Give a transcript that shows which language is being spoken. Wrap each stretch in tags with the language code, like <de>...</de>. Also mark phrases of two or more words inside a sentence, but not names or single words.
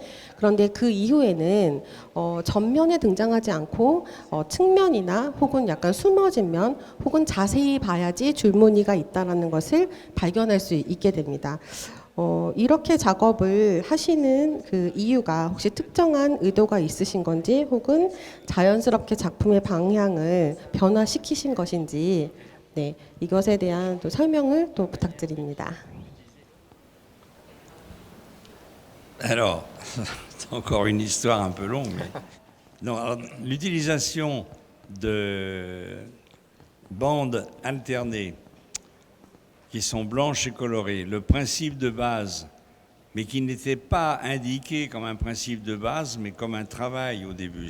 <ko>그런데 그 이후에는 전면에 등장하지 않고 측면이나 혹은 약간 숨어진 면 혹은 자세히 봐야지 줄무늬가 있다는 것을 발견할 수 있게 됩니다. 이렇게 작업을 하시는 그 이유가 혹시 특정한 의도가 있으신 건지 혹은 자연스럽게 작품의 방향을 변화시키신 것인지 네, 이것에 대한 또 설명을 또 부탁드립니다.</ko> <fr>Alors, c'est encore une histoire un peu longue. Mais... Non, alors, l'utilisation de bandes alternées qui sont blanches et colorées, le principe de base, mais qui n'était pas indiqué comme un principe de base, mais comme un travail au début.</fr>